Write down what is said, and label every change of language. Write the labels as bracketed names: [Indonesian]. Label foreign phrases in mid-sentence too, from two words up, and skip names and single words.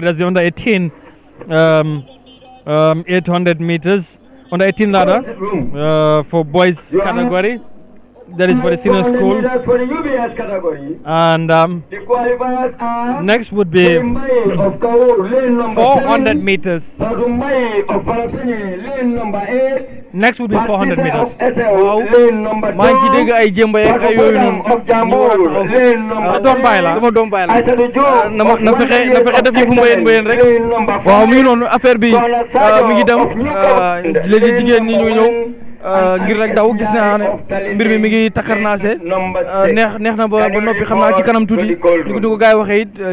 [English] That's the under 18 800 meters, under 18 ladder for boys category. That is for the senior school. And next would be 400 meters. Next would be 400 meters. Wow. [Wolof] maa ngi ci dégg ay jëmba yeeg ay yooyu noonu ñu war a taxaw. Sa doom baay la sama doom baay la. na fexe def yëfu mbayeen rek. waaw mi ngi noonu affaire bi mi ngi dem léegi jigéen ñi ñu ñëw. ngir rek daw gis naa ne mbir mi ngi takarnaase neex na ba noppi xam naa ci kanam tuuti ni ko gars yi waxee it